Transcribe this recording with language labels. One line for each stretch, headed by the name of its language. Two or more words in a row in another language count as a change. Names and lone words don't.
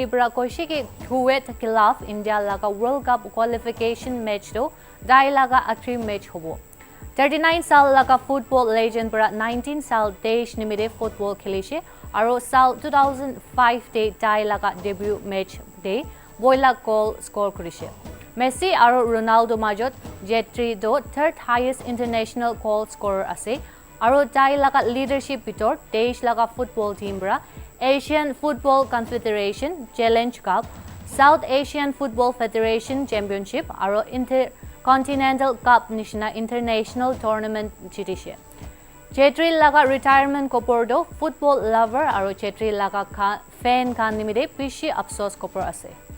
Naga Pidgin: बरा कोइसे के कुवैत खिलाफ इंडिया लगा
English: World Cup qualification match
Naga Pidgin: दो दाइ लगा आखिरी मैच होबो 39 साल लगा
English: football legend
Naga Pidgin: बरा 19 साल देश निमित्ते फुटबल खेलिसे आरो साल 2005 दे ताइ लगा
English: debut match
Naga Pidgin: दे बयला
English: goal score
Naga Pidgin: करिसे मेसी आरो रोनाल्डो माजत जेट्री दो
English: third highest international goal scorer
Naga Pidgin: आसे आरो ताइ लगा लीडरशिप बितर देश लगा
English: football team
Naga Pidgin: बरा एशियन फुटबल कन्फेडरेशन चैलेंज कप साउथ एशियन फुटबल फेडरेशन चैंपियनशिप आरो इंटरकॉन्टिनेंटल कप निशिना
English: international tournament
Naga Pidgin: जितिसे छेत्री लगा रिटायरमेंट कपर दो
English: football lover
Naga Pidgin: आरो छेत्री लगा फैन खान निमित्ते पिछि अफसोस कपर आसे